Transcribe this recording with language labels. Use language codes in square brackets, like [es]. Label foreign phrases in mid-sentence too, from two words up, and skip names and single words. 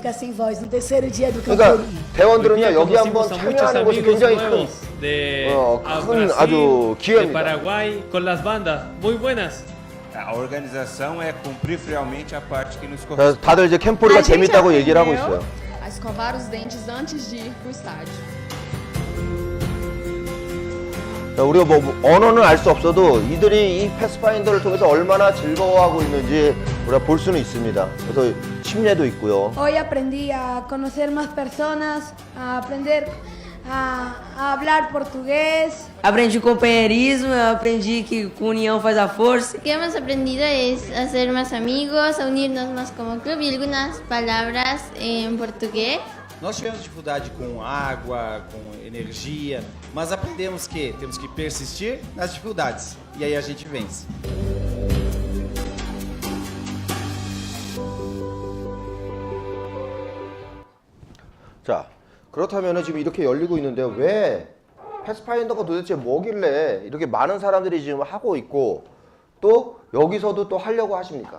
[ko] 그러니까 대원들은요, 여기 한번 참여하는 것이 굉장히 큰 아주 기회입니다. 다들 이제 캠포리가 재밌다고 얘기를 하고 있어요. [pt] escovar os dentes antes de ir pro estádio. [ko] 우리가 뭐 언어는 알 수 없어도 이들이 이 패스파인더를 통해서 얼마나 즐거워하고 있는지 우리가 볼 수는 있습니다. 그래서 침례도 있고요. [es] Hoy aprendí a conocer más personas, a aprender a hablar portugués. [pt] Aprendi companheirismo, eu aprendi que com união faz a força. [es] Lo que hemos aprendido es a ser más amigos, a unirnos más como club y algunas palabras en portugués. [pt] Nós tivemos dificuldade com água, com energia, mas aprendemos que temos que persistir nas dificuldades e aí a gente vence. [ko] 자, 그렇다면 지금 이렇게 열리고 있는데요. 왜 패스파인더가 도대체 뭐길래 이렇게 많은 사람들이 지금 하고 있고 또 여기서도 또 하려고 하십니까?